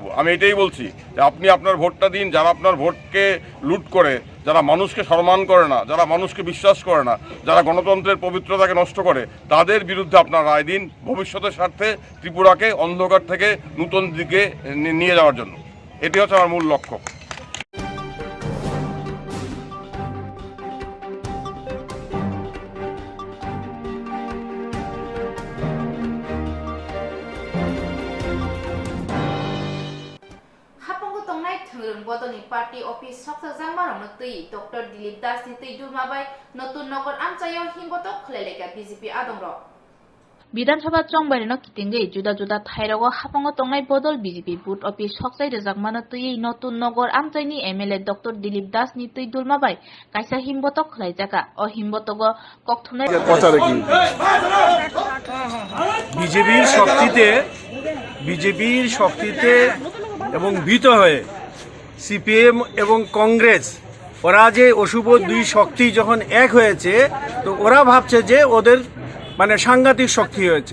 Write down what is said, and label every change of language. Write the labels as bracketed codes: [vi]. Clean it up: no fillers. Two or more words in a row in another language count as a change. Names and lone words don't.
[bn] আমি এটাই বলছি যে আপনি আপনার ভোটটা দিন। যারা আপনার ভোটকে লুট করে, যারা মানুষকে সম্মান করে না, যারা মানুষকে বিশ্বাস করে না, যারা গণতন্ত্রের পবিত্রতাকে নষ্ট করে, তাদের বিরুদ্ধে আপনার রায় দিন ভবিষ্যতের স্বার্থে ত্রিপুরাকে অন্ধকার থেকে নূতন দিকে নিয়ে যাওয়ার জন্য। এটি হচ্ছে আমার মূল লক্ষ্য। [trp] बदलनि [en] party office [trp] सकजां मारंनो तै डॉक्टर दिलीप दास नि तै दुमाबाय नतुन नगर आमचायो हिंगतो खलेलेका बीजेपी आदंरो विधानसभा चंबारिनो कितिंगै जुदा जुदा थाइरगो हापंगो तंनाय बदल बीजेपी [en] booth office [trp] सकजाय रजाकमानो तै नतुन नगर आमचायनि एमएलए डॉक्टर दिलीप दास नि तै दुलमाबाय कायसा हिंबतो खलायजाका अ हिंबतोगो कक्थुमनाय प्रचारे की [bn] বিজেপির শক্তিতে এবং ভীত হয়ে সিপিএম এবং কংগ্রেস ওরা যে অশুভ দুই শক্তি যখন এক হয়েছে, তো ওরা ভাবছে যে ওদের মানে সাংঘাতিক শক্তি হয়েছে।